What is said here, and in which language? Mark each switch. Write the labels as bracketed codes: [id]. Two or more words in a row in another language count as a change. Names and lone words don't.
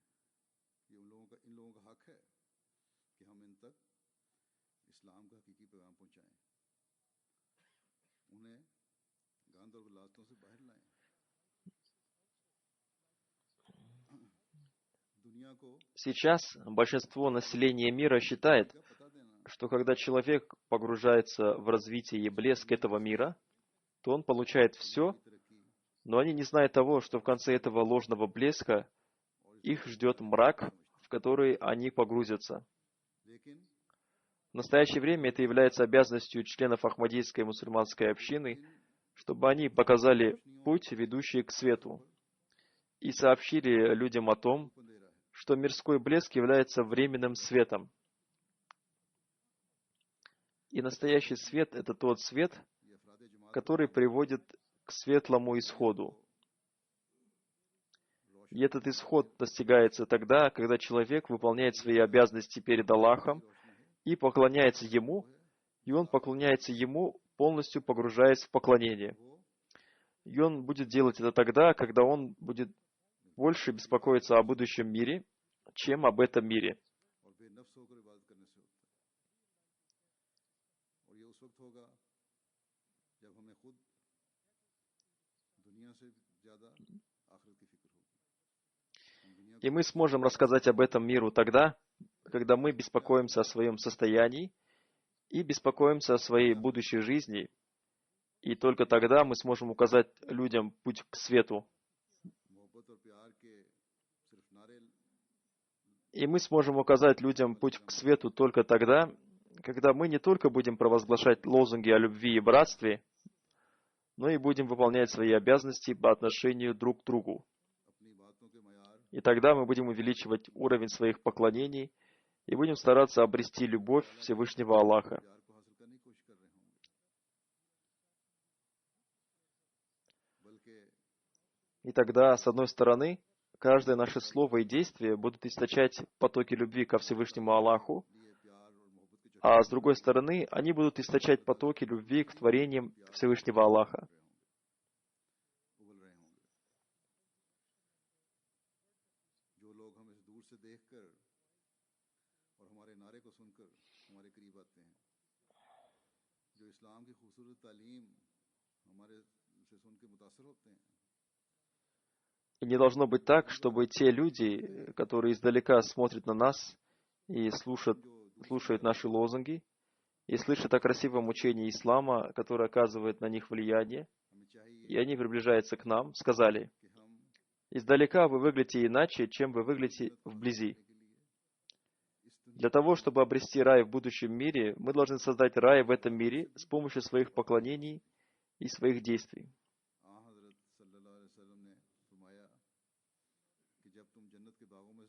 [ur] یہ ان لوگوں کا حق ہے کہ ہم ان تک اسلام کا حقیقی پیغام پہنچائیں، انہیں گند اور غلاظتوں سے باہر لائیں. دنیا کو [ru] Сейчас большинство населения мира считает, [ur] کیا پتا دینا [ru] что когда человек погружается в развитие и блеск этого мира, то он получает все, [ur] तरक्की [ru] но они не знают того, что в конце этого ложного блеска их ждет мрак, в который они погрузятся. [ur] लेकिन [ru] В настоящее время это является обязанностью членов Ахмадийской мусульманской общины, чтобы они показали путь, ведущий к свету, и сообщили людям о том, [ur] اندھیرا ہے [ru] что мирской блеск является временным светом. И настоящий свет — это тот свет, [ur] یہ افراد جماعت [ru] который приводит к светлому исходу. И этот исход достигается тогда, когда человек выполняет свои обязанности перед Аллахом и поклоняется Ему, и он поклоняется Ему, полностью погружаясь в поклонение. И он будет делать это тогда, когда он будет больше беспокоиться о будущем мире, чем об этом мире. [ur] اور بےنفس ہو کر عبادت کرنے سے ہوتا ہے۔ اور یہ اس وقت ہوگا جب ہمیں خود دنیا سے زیادہ آخرت کی فکر ہوگی. ہم دنیا [ru] И мы сможем рассказать об этом миру тогда, когда мы беспокоимся о своем состоянии и беспокоимся о своей будущей жизни, и только тогда мы сможем указать людям путь к свету. [ur] محبت اور پیار کے صرف نعرے [ru] И мы сможем указать людям путь к свету только тогда, когда мы не только будем провозглашать лозунги о любви и братстве, но и будем выполнять свои обязанности по отношению друг к другу. [ur] اپنی باتوں کے معیار [ru] И тогда мы будем увеличивать уровень своих поклонений и будем стараться обрести любовь Всевышнего Аллаха. [ur] پیار کو حاصل کرنے کی کوشش کر رہے ہوں گے، بلکہ [ru] И тогда, с одной стороны, каждое наше слово и действие будут источать потоки любви ко Всевышнему Аллаху, [ur] لیے پیار اور محبت کے [ru] а с другой стороны, они будут источать потоки любви к творениям Всевышнего Аллаха. [ur] ابل رہے ہوں گے. جو لوگ ہمیں دور سے دیکھ کر اور ہمارے نعرے کو سن کر ہمارے قریب آتے ہیں، جو اسلام کی خوبصورت تعلیم ہمارے سے سن کے متاثر ہوتے ہیں, [ru] И не должно быть так, чтобы те люди, которые издалека смотрят на нас и слушают наши лозунги, и слышат о красивом учении ислама, которое оказывает на них влияние, [ur] ہمیں چاہیے [ru] и они приближаются к нам, сказали: [ur] کہ ہم [ru] «Издалека вы выглядите иначе, чем вы выглядите вблизи». [ur] کے لیے اس دنیا [ru] Для того, чтобы обрести рай в будущем мире, мы должны создать рай в этом мире с помощью своих поклонений и своих действий. [ur] हज़रत [ar] صلى الله عليه وسلم [ur] نے فرمایا کہ جب تم جنت کے باغوں میں سے